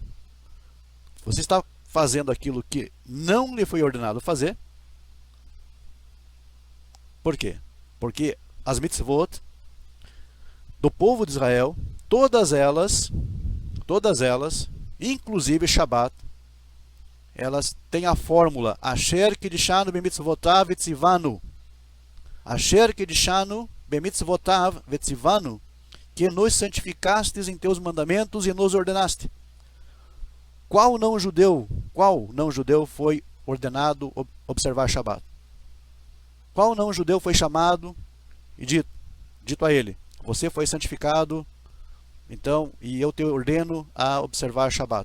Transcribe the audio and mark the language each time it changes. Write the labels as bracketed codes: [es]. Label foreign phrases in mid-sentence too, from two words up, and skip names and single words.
[pt] Você está fazendo aquilo que não lhe foi ordenado fazer. Por quê? Porque as mitzvot do povo de Israel, todas elas, inclusive Shabat, elas têm a fórmula [he] אשר קדשנו במצותיו וצונו. אשר קדשנו במצותיו וצונו, [pt] que nos santificastes em teus mandamentos e nos ordenaste. Qual não judeu foi ordenado observar Shabat? Qual não judeu foi chamado e dito a ele: você foi santificado, então, e eu te ordeno a observar Shabat?